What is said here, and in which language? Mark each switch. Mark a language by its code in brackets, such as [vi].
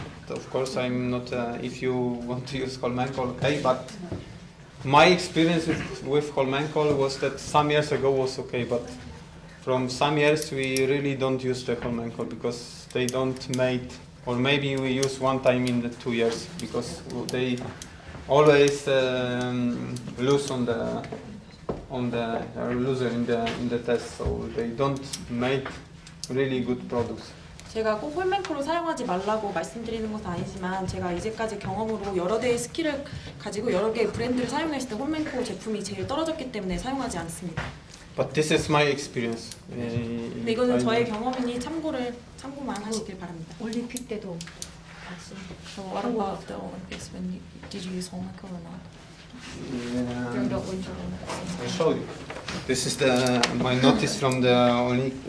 [en] Of course, I'm not. If you want to use Holmenkoll, okay, but my experience with Holmenkoll was that some years ago was okay, but from some years we really don't use the Holmenkoll because they don't make, or maybe we use one time in the 2 years because they always lose on the loser in the test, so they don't make really good products. [ko] 제가 꼭 홀맨콜을 사용하지 말라고 말씀드리는 것은 아니지만 제가 이제까지 경험으로 여러 대의 스키를 가지고 여러 개의 브랜드를 사용했을 때 홀맨콜 제품이 제일 떨어졌기 때문에 사용하지 않습니다. [en] But this is my experience. [ko] 근데 이거는 저의 경험이니 참고만 하시길 바랍니다. 올림픽 때도 같이. [en] So what about the Olympics? Did you use 홀맨콜 or not? During the Winter Olympics. I show you. This is my notice from the Olympic